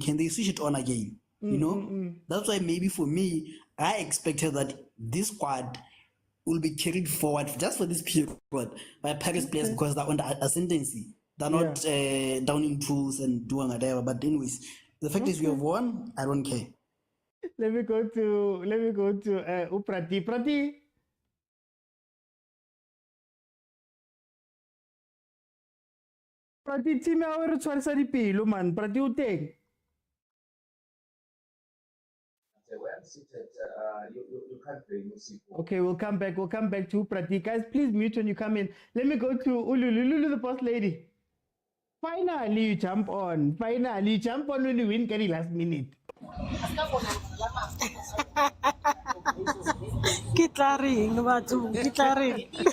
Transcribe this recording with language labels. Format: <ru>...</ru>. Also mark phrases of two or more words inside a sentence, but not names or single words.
<en>Can they switch it on again? That's why maybe for me, I expected that this squad will be carried forward just for this period by Paris players because they're under ascendancy. They're not downing tools and doing whatever. But anyways, the fact is we have won. I don't care. Let me go to Uprati. Prati.</en> <tn>Prati team ya re tshwarisa dipelo man. Prati o teng.</tn> <en>Okay, we'll come back. We'll come back to Prati. Guys, please mute when you come in. Let me go to Lulu, the boss lady. Finally, you jump on. Finally, you jump on when you win Kenny last minute. Kitlaring, Matu, Kitlaring.</en>